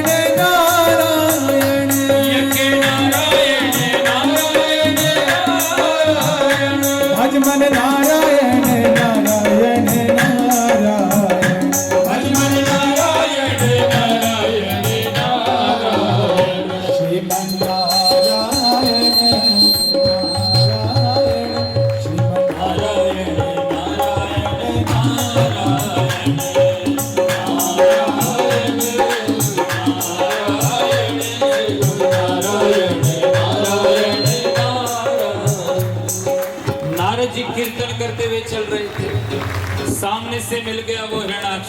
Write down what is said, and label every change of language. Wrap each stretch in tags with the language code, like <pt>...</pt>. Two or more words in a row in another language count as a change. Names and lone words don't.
<hi>नारायण यज्ञ नारायण नारायण नारायण भजमन नारायण नारायण नारायण भजमन नारायण नारायण नारायण श्रीमन नारायण नारायण श्रीमन नारायण नारायण नारद जी कीर्तन करते हुए चल रहे थे, सामने से मिल गया वो हिरणाक्ष।</hi>